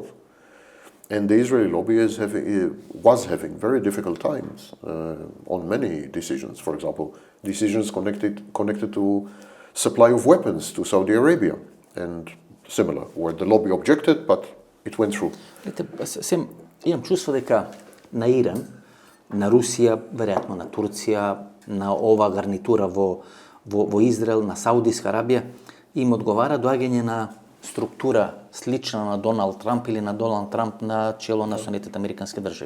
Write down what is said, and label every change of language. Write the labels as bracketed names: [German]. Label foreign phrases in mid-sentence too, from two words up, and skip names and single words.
[English] And the Israeli lobby was having very difficult times on many decisions. For example, decisions connected to supply of weapons to Saudi Arabia and similar, where the lobby objected, but it went through. [Macedonian] Имам чувство дека на Иран, на Русија, веројатно на Турција, на ова гарнитура во Израел, на Саудиска Арабија, им одговара доаѓање на структура слична на Доналд Трамп или на Доналд Трамп на чело на Соединетите американски држави.